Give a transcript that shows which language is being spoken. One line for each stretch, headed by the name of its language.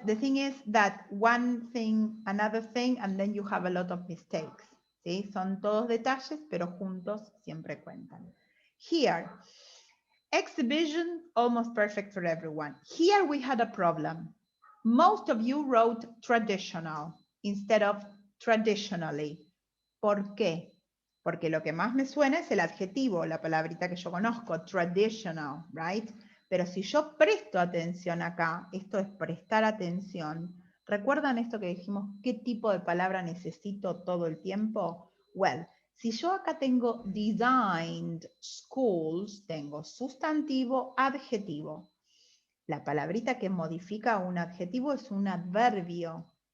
English: The thing is that one thing, another thing, and then you have a lot of mistakes.
Spanish: ¿Sí? Son todos detalles, pero juntos siempre cuentan.
English: Here, exhibition, almost perfect for everyone. Here we had a problem. Most of you wrote traditional instead of traditionally.
Spanish: ¿Por qué? Porque lo que más me suena es el adjetivo, la palabrita que yo conozco, traditional, right? Pero si yo presto atención acá, esto es prestar atención. ¿Recuerdan esto que dijimos? ¿Qué tipo de palabra necesito todo el tiempo? Well, si yo acá tengo
English: designed schools,
Spanish: tengo sustantivo, adjetivo. La palabrita que modifica un adjetivo es un adverbio.